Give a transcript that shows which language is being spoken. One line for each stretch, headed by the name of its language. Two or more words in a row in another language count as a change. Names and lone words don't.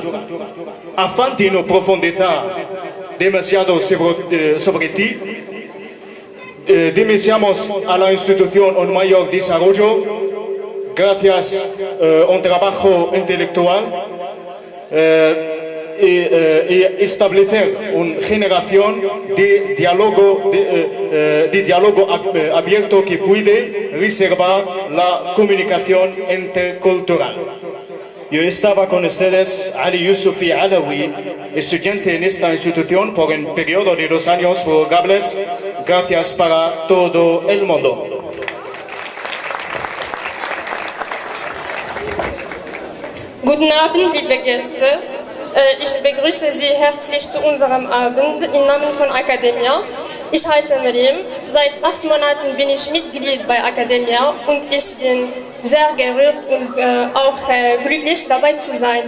Spanish: Afin de no profundizar demasiado sobre ti, deseamos a la institución un mayor desarrollo gracias a un trabajo intelectual y establecer una generación de diálogo abierto que puede reservar la comunicación intercultural. Yo estaba con ustedes, Ali Yusufi Alawi, estudiante en esta institución por un periodo de 2 años prorrogables. Gracias para todo el mundo.
German: Guten Abend, liebe Gäste. Ich begrüße Sie herzlich zu unserem Abend im Namen von Academia. Ich heiße Miriam. Seit 8 Monaten bin ich Mitglied bei Academia und ich bin sehr gerührt und auch glücklich dabei zu sein.